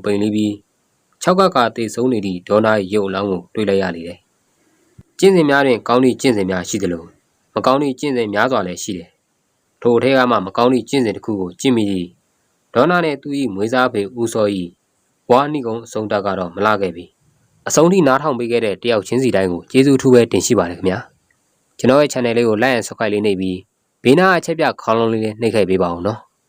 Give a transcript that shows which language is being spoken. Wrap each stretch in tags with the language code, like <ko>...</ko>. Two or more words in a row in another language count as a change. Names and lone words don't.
<my>ပိန်လိပြီး၆ကတေဆုံးနေသည့်ဒေါနာ၏ရုပ်အလောင်းကိုတွေ့လိုက်ရလေတယ်ကျင့်စဉ်များတွင်ကောင်းသည့်ကျင့်စဉ်များရှိသလိုမကောင်းသည့်ကျင့်စဉ်များစွာလည်းရှိတယ်ထိုအထက်ကမှမကောင်းသည့်ကျင့်စဉ်တစ်ခုကိုကျင့်မိသည့်ဒေါနာနှင့်သူ၏မွေးစားဖေဦးစော၏ဘွားနိကုံအဆုံးတက်ကတော့မလာခဲ့ပြီအဆုံးထိနားထောင်ပေးခဲ့တဲ့တယောက်ချင်းစီတိုင်းကိုကျေးဇူးအထူးပဲတင်ရှိပါတယ်ခင်ဗျာကျွန်တော်ရဲ့ channel လေးကို</my> <en>like and subscribe</en> <my>လေးနှိပ်ပြီးဘေးနားအချက်ပြခေါင်းလုံးလေးနှိပ်ခဲ့ပေးပါဦးနော်</my>